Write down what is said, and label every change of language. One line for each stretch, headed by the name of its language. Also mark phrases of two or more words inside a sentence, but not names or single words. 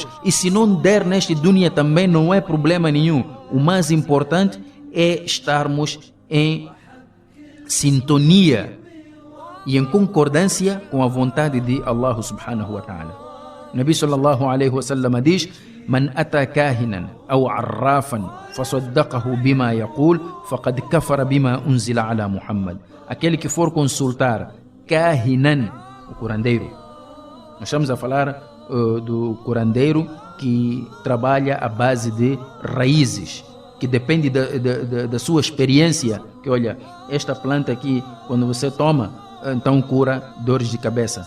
Portuguese: E se não der neste dunya também, não é problema nenhum. O mais importante é estarmos em sintonia e em concordância com a vontade de Allah
Arabic: سبحانه وتعالى. O نبي صلى الله عليه وسلم diz: من أتى كاهنا أو عرافا فصدقه بما يقول فقد كفر بما أنزل على محمد.
Portuguese: Aquele que for consultar kahinan, o curandeiro. Nós estamos a falar do curandeiro que trabalha à base de raízes, que depende da sua experiência, que olha, esta planta aqui, quando você toma, então cura dores de cabeça.